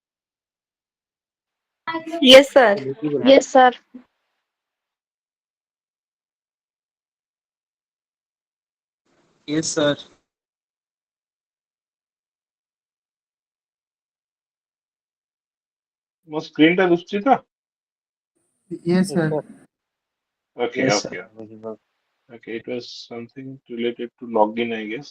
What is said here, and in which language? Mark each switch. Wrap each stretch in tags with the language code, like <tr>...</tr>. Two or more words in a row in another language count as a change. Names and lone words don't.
<en>Yes, sir. Visible. Yes, sir. Yes, sir.</en> <or>ମୋ screen ଟା ଦିଶୁଛି ତ?</or> <en>Yes, sir. Okay, Yes, sir. okay, okay. It was something related to login, I guess.</en>